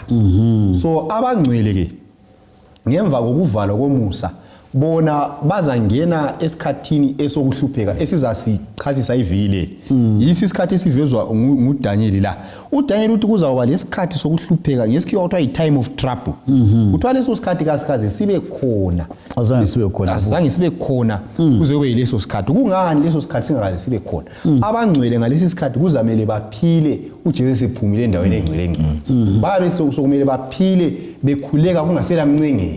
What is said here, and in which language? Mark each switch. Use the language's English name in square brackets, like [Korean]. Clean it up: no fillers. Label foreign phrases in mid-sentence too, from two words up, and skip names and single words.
[North Ndebele] So abangcwele ke ngemva kokuvalwa komusa bona bazangena esikhathini esokuhlupheka esizasichazisa ivile. Yisi isikhathi esivezwa nguDaniel la. uDaniel uthi kuzakuba lesikhathi sokuhlupheka ngesikhiwa kuthiwa i- [English] time of trouble. [North Ndebele] Kuthiwa leso sikhathi kasikaze sibe khona. Azange sibe khona kuze kube yileso sikhathi. Kungani leso sikhathi singakaze sibe khona? Abangcwele ngalesi sikhathi kuzamele baphile uJesu sephumile endaweni engcwele. Babe sokumele baphile bekhuleka kungasela mncengeli.